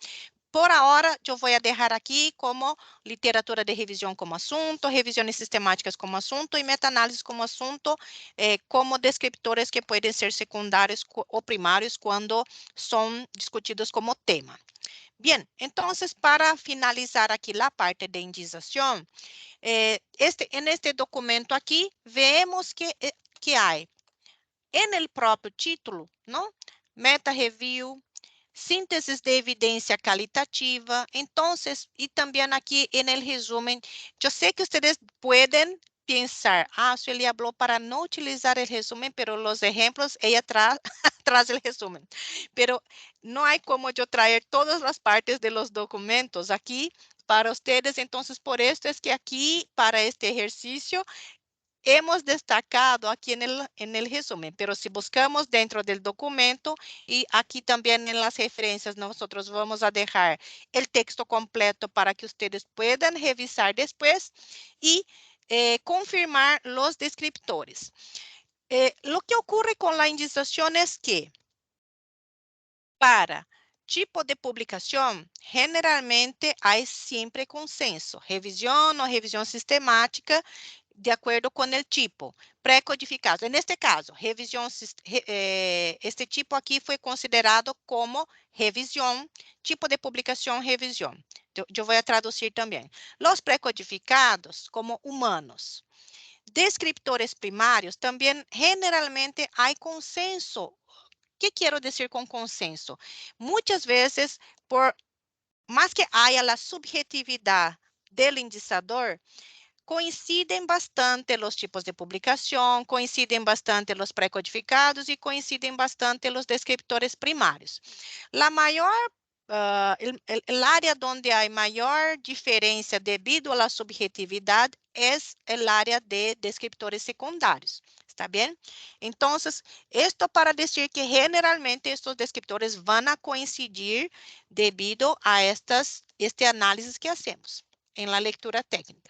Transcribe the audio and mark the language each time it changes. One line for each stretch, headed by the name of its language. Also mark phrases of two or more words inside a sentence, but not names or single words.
Portuguese: Por ahora, eu vou deixar aqui como literatura de revisão como assunto, revisões sistemáticas como assunto e meta-análise como assunto, como descriptores que podem ser secundários ou primários quando são discutidos como tema. Bem, então, para finalizar aqui a parte de indização,
Spanish: en este documento
Portuguese: aqui, vemos que há,
Spanish: en el próprio título, não?
Portuguese: Meta-review, síntesis de evidência qualitativa. Então, e também aqui
Spanish: en el resumen,
Portuguese: eu sei que vocês podem pensar, ele falou para não utilizar o resumen, pero os exemplos, ela traz o resumen. Pero não há como eu trazer todas as partes
Spanish: de los documentos
Portuguese: aqui para vocês, então, por isso é que aqui, para este exercício,
Spanish: hemos destacado aquí en el resumen, pero si buscamos dentro del documento y aquí también en las referencias, nosotros vamos a dejar el texto completo para que ustedes puedan revisar después y confirmar los descriptores. Lo que ocurre con la indización es que
Portuguese: para tipo de publicação, generalmente há sempre consenso, revisão ou revisão sistemática, de acordo com o tipo pré-codificado. Neste caso, este tipo aqui foi considerado como revisão, tipo de publicação revisão. Eu vou traduzir também. Os pré-codificados como humanos. Descriptores primários também, generalmente, há consenso.
Spanish: ¿Qué quiero decir con consenso? Muchas veces, por más que haya la subjetividad del indicador,
Portuguese: coincidem bastante os tipos de publicação, coincidem bastante os pré-codificados e coincidem bastante os descriptores primários.
Spanish: La maior el área donde hay mayor diferencia debido a la subjetividad es el área de descriptores secundarios. ¿Está bien? Entonces, esto para decir que generalmente estos descriptores van a coincidir debido a este análisis que hacemos en la lectura técnica.